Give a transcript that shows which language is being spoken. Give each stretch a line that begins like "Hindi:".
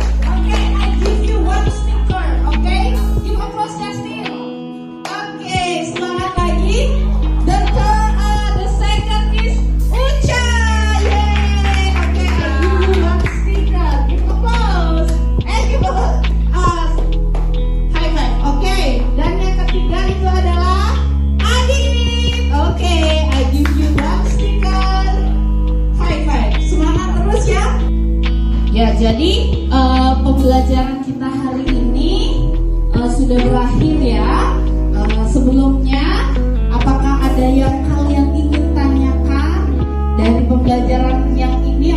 English: Okay, I give you one sticker. Okay, give applause Justin. Okay,
Indonesian: semangat lagi.
English: The second is Ucha. Yay. Okay, I give you one sticker. Give applause. Give applause. High five.
Indonesian: Okay, dan yang ketiga itu adalah Adit.
English: Okay, I give you one sticker. High five.
Indonesian: Semangat terus ya. Ya, jadi pembelajaran kita hari ini sudah berakhir ya. Sebelumnya, apakah ada yang kalian ingin tanyakan dari pembelajaran yang ini?